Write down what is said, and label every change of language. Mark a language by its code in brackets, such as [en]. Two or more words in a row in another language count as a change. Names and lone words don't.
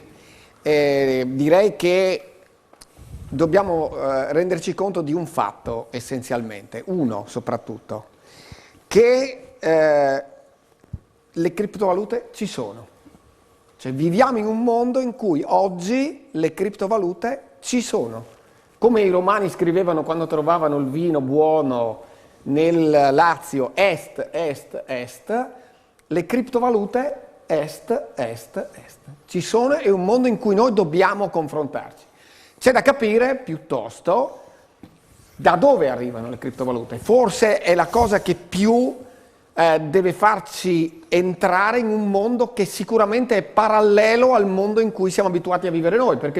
[it] Direi che dobbiamo renderci conto di un fatto essenzialmente, uno soprattutto, che le criptovalute ci sono. Cioè viviamo in un mondo in cui oggi le criptovalute ci sono. Come i romani scrivevano quando trovavano il vino buono nel Lazio, est, est, est, le criptovalute est, est, est. Ci sono, è un mondo in cui noi dobbiamo confrontarci. C'è da capire piuttosto da dove arrivano le criptovalute. Forse è la cosa che più deve farci entrare in un mondo che sicuramente è parallelo al mondo in cui siamo abituati a vivere noi, perché il